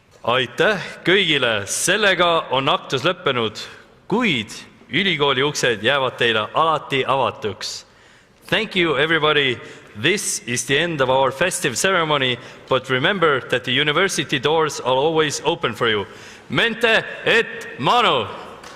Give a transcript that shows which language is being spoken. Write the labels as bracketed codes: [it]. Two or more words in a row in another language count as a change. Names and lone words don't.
[et] Aitäh kõigile! Sellega on aktus lõppenud, kuid ülikooli uksed jäävad teile alati avatuks. [en] Thank you, everybody. This is the end of our festive ceremony, but remember that the university doors are always open for you. [la] Mente et manu!